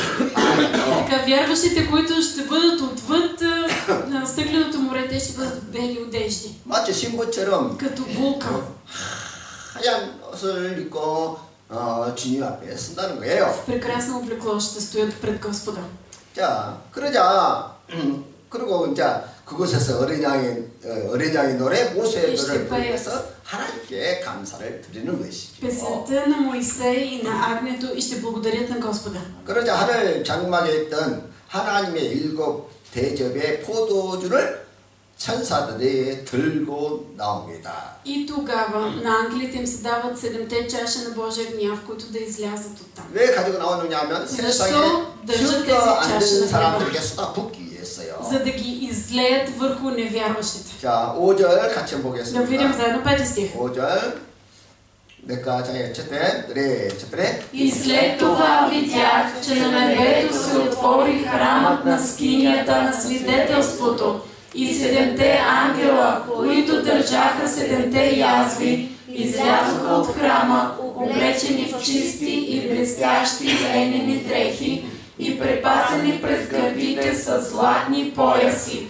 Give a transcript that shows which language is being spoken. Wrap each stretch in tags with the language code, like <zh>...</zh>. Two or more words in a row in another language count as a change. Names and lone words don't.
<bg>Така, вярващите, които ще бъдат отвъд стъкленото море, те ще бъдат в бели одежди.</bg> <ko>마치 신부처럼</ko> <bg>Като булка.</bg> <ko>하얀 옷을 입고 주님 앞에 쓴다는 거예요.</ko> <bg>Прекрасно облекло ще стоят пред Господа.</bg> <ko>자, 그리고 이제 그곳에서 어린 양의 노래, 모세의 노래를 부르면서 하나님께 감사를 드리는 것이죠.</ko> <bg>Песента на Моисей и на Агнето и ще благодарят на Господа.</bg> <ko>그러자 하늘 장막에 있던 하나님의 일곱 대접의 포도주를 천사들이 들고 나옵니다.</ko> <bg>И тогава на ангелите им се дават 7-те чаши на Божия гняв, които да излязат оттам.</bg> <ko>왜 가지고 나오느냐 하면 세상에 죽어 앉은 사람들에게 쏟아붓기 위해서요.</ko> <bg>За да ги излеят върху невярващите.</bg> <ko>자, 5절 같이</ko> <bg>Да видим</bg> <ko>보겠습니다.</ko> <bg>заедно 5 стих. 5절. нека чете, чете. И след това видях, че на небето се отвори храмът на скинията на свидетелството и 7-те ангела, които държаха 7-те язви, излязоха от храма, облечени в чисти и блестящи линени дрехи и препасени през гърдите с златни пояси.</bg>